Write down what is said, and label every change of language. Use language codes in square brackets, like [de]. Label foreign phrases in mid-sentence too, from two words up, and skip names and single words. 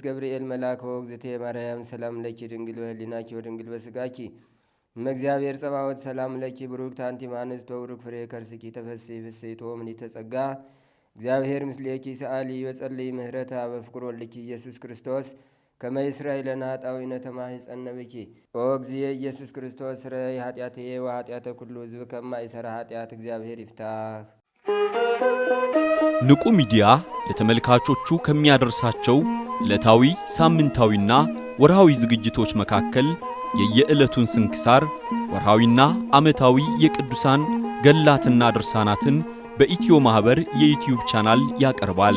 [gez] ገብርኤል መልአከ ወእግዝእቴ ማርያም ሰላም ለኪ ድንግል በህሊናኪ ወድንግል በስጋኪ እመእግዚአብሔር ጸባዖት ሰላም ለኪ ብሩክት አንቲ እምአንስት ወብሩክ ፍሬ ከርስኪ ተፈሥሒ ፍሥሕት ምልዕተ ጸጋ እግዚአብሔር ምስሌኪ ሰአሊ ወጸልይ ምህረታ በፍቅር ወልድኪ ኢየሱስ ክርስቶስ ከመ ይስረይ ለነ ኃጣውኢነ ተማኅፀነ ብኪ ኦ እግዚእ ኢየሱስ ክርስቶስ ስረይ ኃጢአትየ ወኃጢአተ ኩሉ ሕዝብ [am] ከማይሠራ ኃጢአት እግዚአብሔር ይፍታህ። ንቁ ሚዲያ ለተመልካቾቹ ከሚያደርሳቸው ዕለታዊ ሳምንታዊና ወርሃዊ ዝግጅቶች መካከል የየዕለቱን ስንክሳር ወርሃዊና ዓመታዊ የቅዱሳን ገላትና ድርሳናትን በኢትዮ ማህበር የዩቲዩብ ቻናል ያቀርባል።